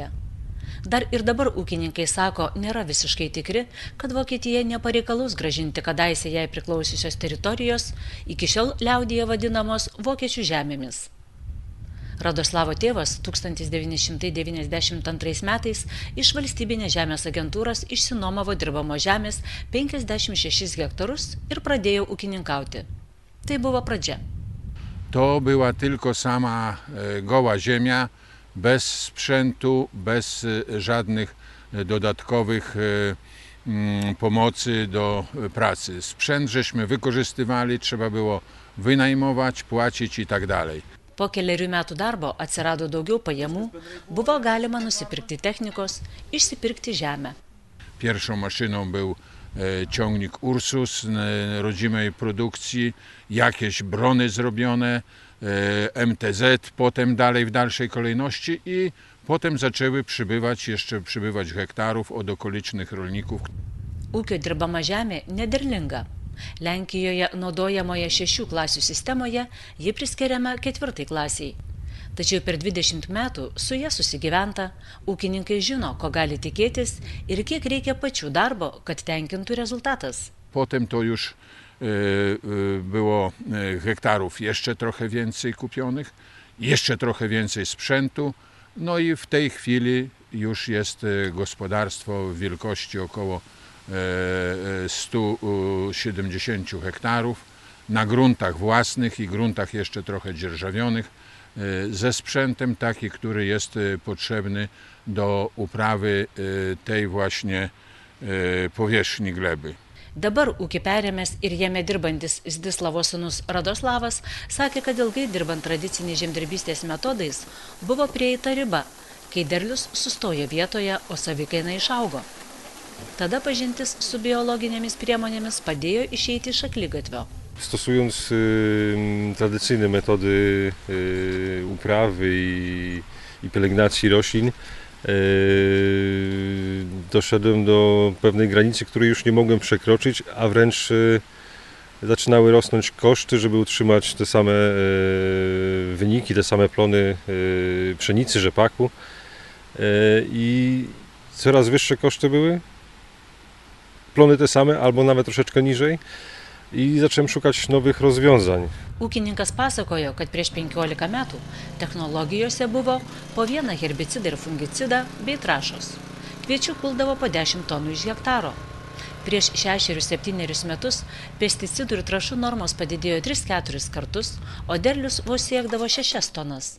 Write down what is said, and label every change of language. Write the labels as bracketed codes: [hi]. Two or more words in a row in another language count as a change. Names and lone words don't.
[lt] Dar ir dabar ūkininkai sako, nėra visiškai tikri, kad Vokietija nepareikalaus grąžinti kadaise jai priklausiusios teritorijos, iki šiol liaudyje vadinamos vokiečių žemėmis. Radoslavo tėvas 1992 metais iš valstybinės žemės agentūros išsinuomavo dirbamo žemės 56 hektarus ir pradėjo ūkininkauti. Tai buvo pradžia. [pl] To była tylko sama goła ziemia, bez sprzętu, bez żadnych dodatkowych pomocy do pracy. Sprzęt żeśmy wykorzystywali, trzeba było wynajmować, płacić i tak dalej. [lt] Po keliarių metų darbo atsirado daugiau pajamų, buvo galima nusipirkti technikos, išsipirkti žemę. [pl] Pierwszą maszyną był ciągnik Ursus rodzimej produkcji, jakieś brony zrobione, MTZ, potem dalej w dalszej kolejności i potem zaczęły przybywać hektarów od okolicznych rolników. [lt] Ūkio dirbama žemė nederlinga. Lenkijoje naudojamoje 6 klasių sistemoje ji priskiriama 4 klasiai. Tačiau per 20 metų su ja susigyventa, ūkininkai žino, ko gali tikėtis ir kiek reikia pačių darbo, kad tenkintų rezultatas. [pl] Potem to już było hektarów jeszcze trochę więcej kupionych, jeszcze trochę więcej sprzętu, no i w tej chwili już jest gospodarstwo w wielkości około 170 hektarów na gruntach własnych i gruntach jeszcze trochę dzierżawionych, ze sprzętem taki, który jest potrzebny do uprawy tej właśnie powierzchni gleby. [lt] Dabar ūkį perėmęs ir jame dirbantis Zdislavo sūnus Radoslavas sakė, kad ilgai dirbant tradiciniais žemdirbystės metodais buvo prieita riba, kai derlius sustojo vietoje, o savikaina išaugo. Tada pažintis su biologinėmis priemonėmis padėjo išeiti iš akligatvio. [pl] Stosując tradycyjne metody uprawy i pielęgnacji roślin, doszedłem do pewnej granicy, której już nie mogłem przekroczyć, a wręcz zaczynały rosnąć koszty, żeby utrzymać te same wyniki, te same plony pszenicy, rzepaku. I coraz wyższe koszty były, plony te same albo nawet troszeczkę niżej. I zacząłem szukać nowych rozwiązań. [lt] Ūkininkas pasakojo, kad prieš 15 metų technologijose buvo po vieną herbicidą ir fungicidą bei trąšos. Kviečių kuldavo po 10 tonų iš hektaro. Prieš 6-7 metus pesticidų ir trąšų normos padidėjo 3-4 kartus, o derlius vos siekdavo 6 tonas.